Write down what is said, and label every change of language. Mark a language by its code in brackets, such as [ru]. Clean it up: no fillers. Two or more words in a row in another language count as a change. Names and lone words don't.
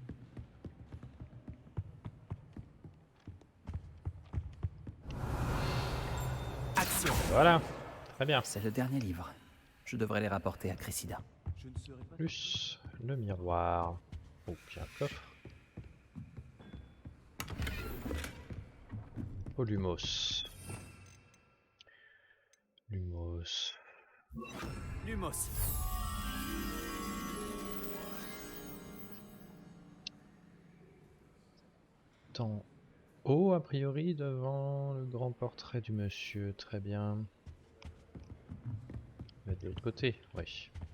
[fr] Action. Voilà, très bien. C'est le dernier livre. Je devrais les rapporter à Cressida. Plus le miroir. Oh, puis un coffre. Oh, Lumos. Lumos. Lumos. En haut, a priori, devant le grand portrait du monsieur. Très bien. Mais de l'autre côté, oui.